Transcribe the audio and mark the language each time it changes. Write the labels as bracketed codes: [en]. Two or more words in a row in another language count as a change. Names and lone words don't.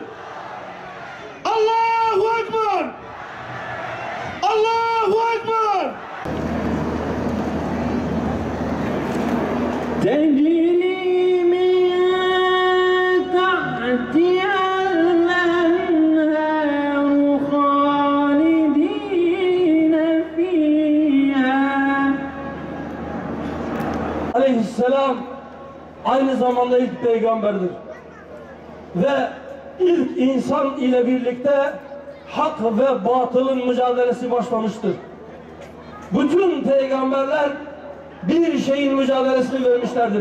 [ar] الله أكبر الله أكبر! تجري من تحتها الأنهار خالدين فيها. [tr] Aleyhisselam aynı zamanda ilk peygamberdir. Ve ilk insan ile birlikte hak ve batılın mücadelesi başlamıştır. Bütün peygamberler bir şeyin mücadelesini vermişlerdir.